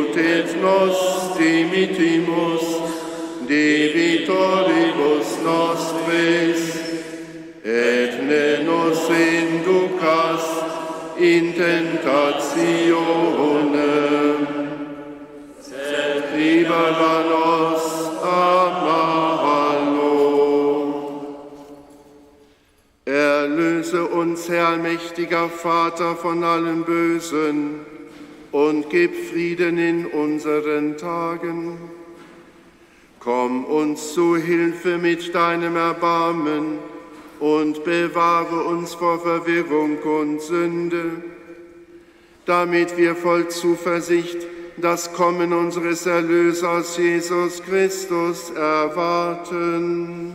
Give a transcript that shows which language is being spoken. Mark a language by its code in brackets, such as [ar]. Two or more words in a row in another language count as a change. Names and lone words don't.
[la] et nos dimittimus debitoribus nostris, et ne nos inducas in tentationem, sed libera nos a malo. [de] Erlöse uns, Herr allmächtiger Vater, von allem Bösen und gib Frieden in unseren Tagen. Komm uns zu Hilfe mit deinem Erbarmen und bewahre uns vor Verwirrung und Sünde, damit wir voll Zuversicht das Kommen unseres Erlösers Jesus Christus erwarten.